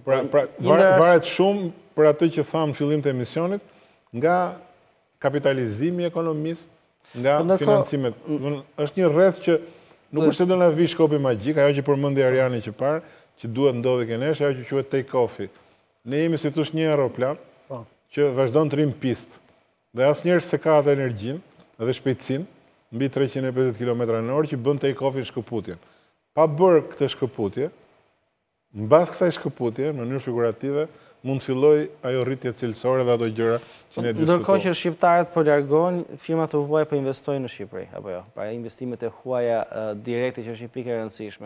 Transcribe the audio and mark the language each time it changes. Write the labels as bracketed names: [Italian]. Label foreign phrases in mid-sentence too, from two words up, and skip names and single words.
[Albanian] Pra, varet shumë për atë që thamë në fillim të emisionit, nga kapitalizimi i ekonomisë, nga financimet. Është një rreth që nuk është se do na vi shkopi magjik, ajo që përmendi Ariani që parë, që duhet ndodhi kenesh, ajo që quhet [English] take off-i. [Albanian] Ne jemi si thosh një aeroplan që vazhdon të rrim pistë. Dhe asnjëherë se ka atë energjinë dhe shpejtësinë mbi 350 km/h që bën [English] take off-in [Albanian] shkëputjen. Pa bërë këtë shkëputje, mbas kësaj shkëputje, në mënyrë figurative, mund të filloj ajo rritje cilësore dhe ato gjëra që ne diskutojmë. Ndërkohë që shqiptarët po largohen, firmat e huaja po investojnë në Shqipëri, apo jo? Pra investimet e huaja direkte që është një pikë e rëndësishme.